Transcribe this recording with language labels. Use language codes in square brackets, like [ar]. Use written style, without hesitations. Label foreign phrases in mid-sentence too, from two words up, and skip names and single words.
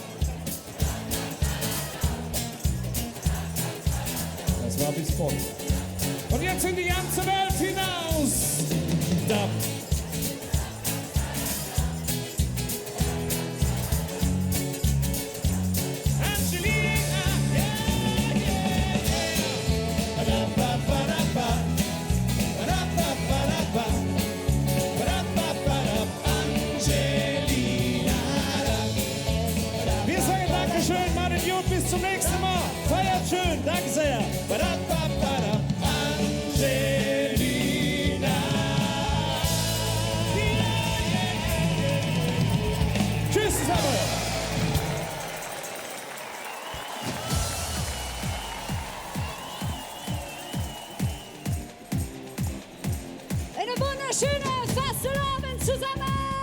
[de] Das war bis Bonn. Und jetzt in die ganze Welt hinaus. Dab. Angelina, [en] yeah, yeah, yeah. Ba-da-ba-ba-da-ba. Ba-da-ba-ba-da-ba. Ba-da-ba-ba-da. Angelina. [de] Wir sagen Dankeschön, Martin Jod, bis zum nächsten Mal. Feiert schön, danke sehr. Ba-da-ba-ba-da. Angelina. Tschüss zusammen. Eine wunderschöne Fastenabend zusammen!